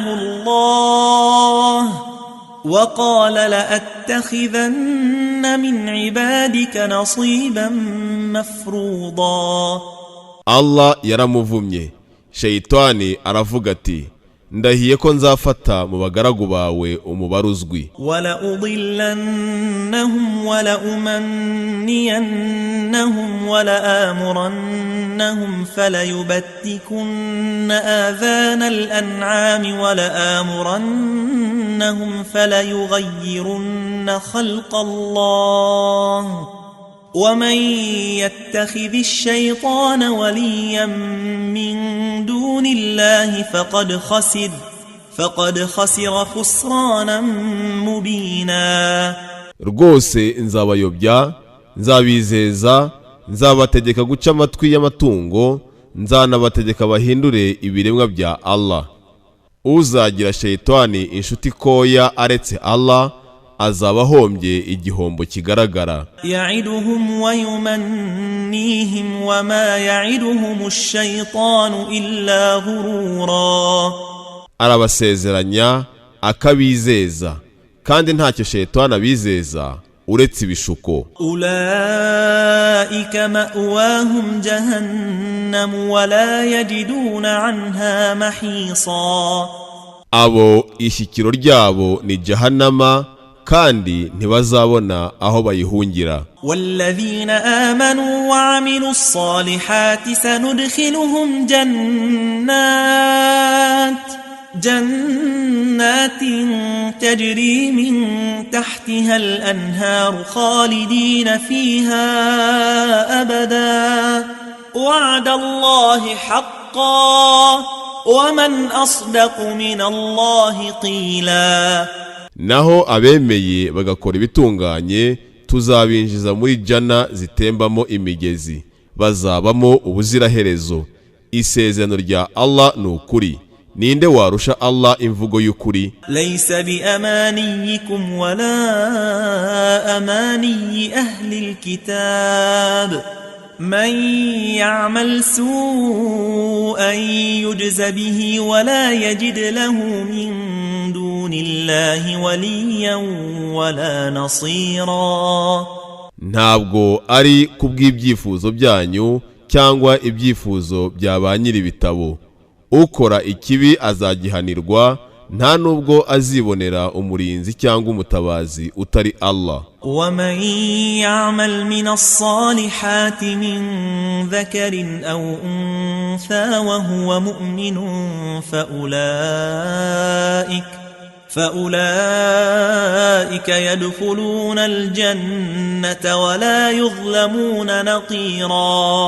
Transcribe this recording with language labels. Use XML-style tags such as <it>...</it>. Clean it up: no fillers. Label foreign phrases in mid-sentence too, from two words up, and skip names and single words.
<ar>لعنه الله وقال لأتخذن من عبادك نصيبا مفروضا.</ar> <rw>Allah yaramuvumye. Shayitani aravuga ati, ndahiye ko nzafata mu bagaragu bawe umubare uzwi.</rw> <ar>ولأضلنهم ولأمنينهم ولآمرنهم فليبتكن آذان الأنعام ولآمرنهم فليغيرن خلق الله. ومن يتخذ الشيطان وليا من دون الله فقد خسر خسرانا مبينا.</ar> <rw>Rwose nzabayobya, nzabizeza, nzabategeka guca amatwi y'amatungo, nzanabategeka bahindure ibiremwa bya Allah. Uzagira Shayitani inshuti koya aretse Allah azaba ahombye igihombo kigaragara.</rw> <ar>يعدهم ويمنيهم وما يعدهم الشيطان إلا غرورا.</ar> <rw>Arabasezeranya akabizeza, kandi ntacyo Shayitani abizeza uretse ibishuko.</rw> <ar>أولئك مأواهم جهنم ولا يجدون عنها محيصا.</ar> <rw>Abo ishyikiro ryabo ni Jahannama, kandi ntibazabona aho bayihungira.</rw> <ar>والذين آمنوا وعملوا الصالحات سندخلهم جنات تجري من تحتها الأنهار خالدين فيها أبدا وعد الله حقا ومن أصدق من الله قيلا.</ar> <rw>Naho abemeye bagakora ibitunganye tuzabinjiza muri jana zitembamo imigezi, bazabamo ubuziraherezo. Isezerano rya Allah ni ukuri. Ninde warusha Allah imvugo y'ukuri?</rw> <ar>ليس بأمانيكم ولا أماني أهل الكتاب. من يعمل سوءا يجز به ولا يجد له من دون الله وليا ولا نصيرا.</ar> <rw>Ntabwo ari kubw'ibyifuzo byanyu cyangwa ibyifuzo bya ba nyiri bitabo. Ukora ikibi azagihanirwa, nta nubwo azibonera umurinzi cyangwa umutabazi utari Allah.</rw> <ar>ومن يعمل من الصالحات من ذكر أو أنثى وهو مؤمن فأولئك يدخلون الجنة ولا يظلمون نقيرا.</ar>